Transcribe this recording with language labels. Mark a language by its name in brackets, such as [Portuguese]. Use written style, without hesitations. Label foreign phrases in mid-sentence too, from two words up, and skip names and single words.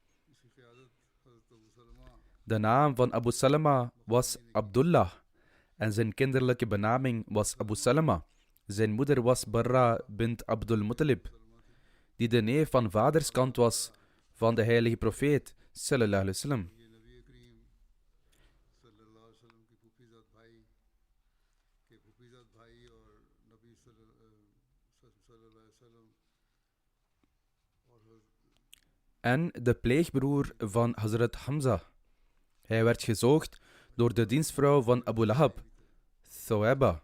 [Dutch] De naam van Abu Salama was Abdullah en zijn kinderlijke benaming was Abu Salama. Zijn moeder was Barra bint Abdul Muttalib, die de neef van vaderskant was van de heilige profeet [Arabic] صلى الله عليه وسلم. [Dutch] En de pleegbroer van Hazrat Hamza. Hij werd gezoogd door de dienstvrouw van Abu Lahab, Thawaba.